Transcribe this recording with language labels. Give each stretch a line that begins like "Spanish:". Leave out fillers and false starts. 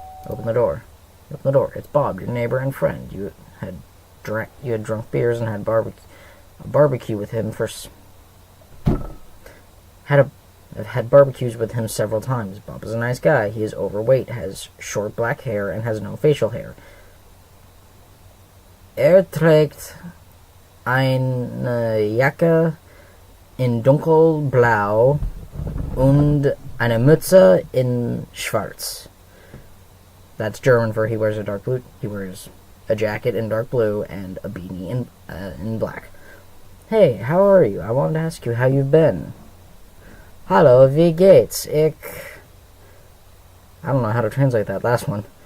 English: Open the door. Open the door. It's Bob, your neighbor and friend. You had drunk beers and had barbecue with him I've had barbecues with him several times. Bob is a nice guy. He is overweight, has short black hair, and has no facial hair.
German: Trägt eine Jacke in dunkelblau und eine Mütze in schwarz.
English: That's German for he wears a dark blue. He wears a jacket in dark blue and a beanie in black. Hey, how are you? I wanted to ask you how you've been.
German: Hallo, wie geht's?
English: I don't know how to translate that last one.